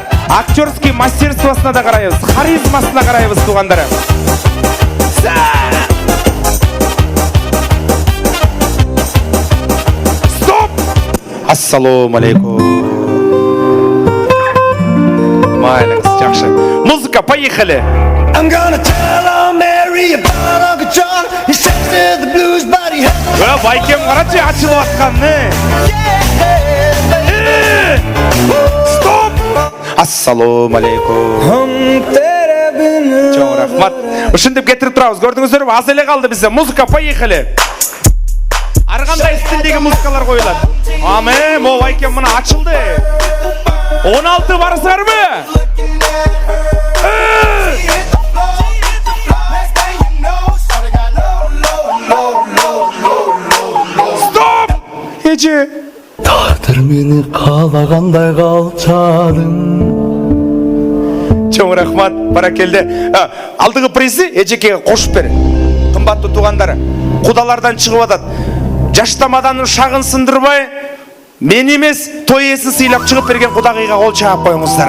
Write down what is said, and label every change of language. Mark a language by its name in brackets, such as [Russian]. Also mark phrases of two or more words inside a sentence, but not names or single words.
[Russian] Актерский мастерствосуна [Kyrgyz] да карайбыз, харизмасына карайбыз туугандар. Стоп! [Arabic] السلام عليكم. [Kyrgyz] Майлыңыз жакшы. [Russian] Музыка, поехали. [English] I'm gonna tell Mary about Uncle John. He says that the blues body has [Kyrgyz] Байкем карачы ачылып атканны. Стоп! [Arabic] السلام عليكم. [Kyrgyz] Чоң рахмат. Ушинтип кетирип турабыз. Көрдүңүздөрбү? Аз эле калды бизде. [Russian] Музыка, поехали. [Kyrgyz] Ар кандай стилдеги музыкалар коюлат. Аме, мо байкем мына ачылды. 16 барсыздарбы? Стоп! Эже. [Kazakh] Тағдыр мені қалағандай қалчадың. [Kyrgyz] Чоң рахмат, баракелде. Алдығы призи эжекеге кошуп бер. Кымбаттуу туугандары, кудалардан чыгып атат. Жаштамадан шагын сындырбай, мен эмес, той ээси сыйлап чыгып берген кудагыйга кол чаап коюңуздар.